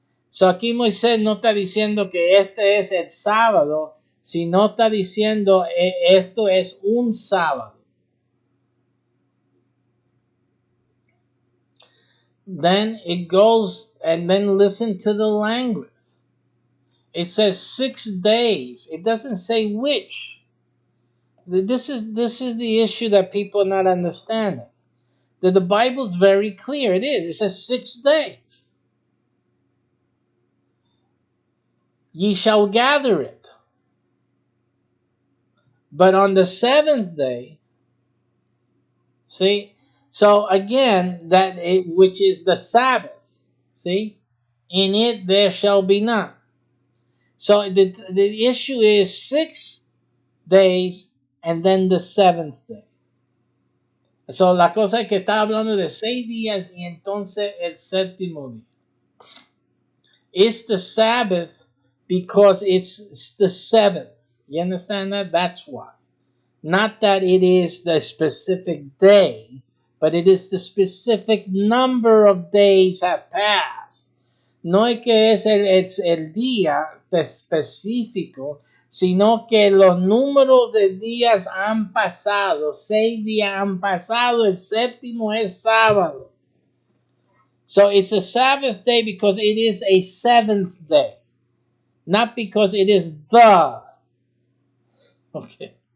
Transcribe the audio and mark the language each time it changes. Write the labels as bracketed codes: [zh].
[es] So aquí Moisés no está diciendo que este es el sábado, sino está diciendo esto es un sábado. [en] Then it goes, and then listen to the language. It says 6 days. It doesn't say which. This is the issue that people are not understanding. That the Bible's very clear. It is. It says 6 days. Ye shall gather it. But on the 7th day, see, so again, which is the Sabbath, see, in it there shall be none. So the issue is 6 days and then the 7th day. [es] So la cosa es que está hablando de 6 días y entonces el séptimo día. [en] It's the Sabbath because it's the 7th. You understand that? That's why. Not that it is the specific day, but it is the specific number of days have passed. [es] No es que es el día específico, sino que los números de días han pasado. 6 días han pasado, el séptimo es sábado. [en] So it's a Sabbath day because it is a 7th day, not because it is the. Okay.